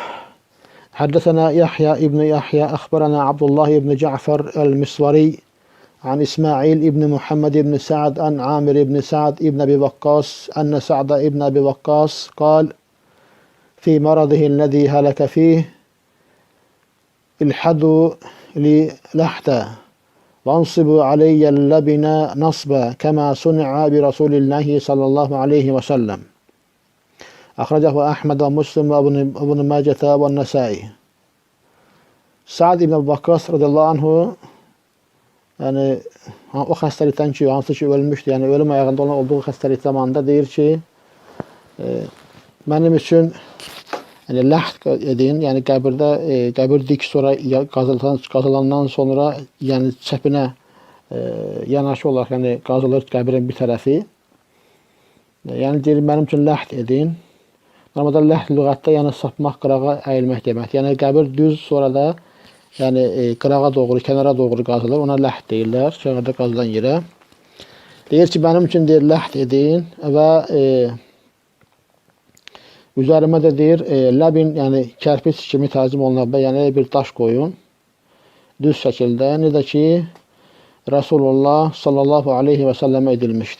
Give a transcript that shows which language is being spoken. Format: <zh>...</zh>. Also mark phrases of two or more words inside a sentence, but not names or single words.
<ar>حدثنا يحيى ابن يحيى أخبرنا عبد الله بن جعفر المسوري عن إسماعيل ابن محمد ابن سعد عن عامر ابن سعد ابن أبي وقاص أن سعد ابن أبي وقاص قال في مرضه الذي هلك فيه الحدوا لي لحدا وانصبوا علي اللبن نصبا كما صنع برسول الله صلى الله عليه وسلم. أخرجه أحمد ومسلم وابن ماجة والنسائي.</ar> <tr>Sa'd ibn Vakkas</tr> <ar>رضي الله عنه</ar> <tr>yani o hastalıktan ki hansı ki ölmüştü, yani ölüm ayağında olan olduğu hastalık zamanında deyir ki benim için yani lahd edin, yani</tr> <az>qəbir dik sonra qazılandan sonra yani çəpinə yanaşı olaraq yani qazılır qəbirin bir tərəfi.</az> <tr>Yani deyir benim için lahd edin.</tr> <az>Normalde lahd lüğətdə yəni sapmaq, qırağa əyilmək demək. Yəni qəbir düz sonra da yani qırağa doğru, kənara doğru qazılır. Ona lahd deyirlər, kənarda qazılan yerə. Deyir ki</az> <tr>benim için</tr> <az>deyir lahd edin və üzərimə də deyir labin, yəni kərpiç kimi təzim olunan yəni bir daş qoyun düz şəkildə, necə ki Resulullah</az> <ar>صلى الله عليه وسلم</ar> <az>edilmişdi.</az>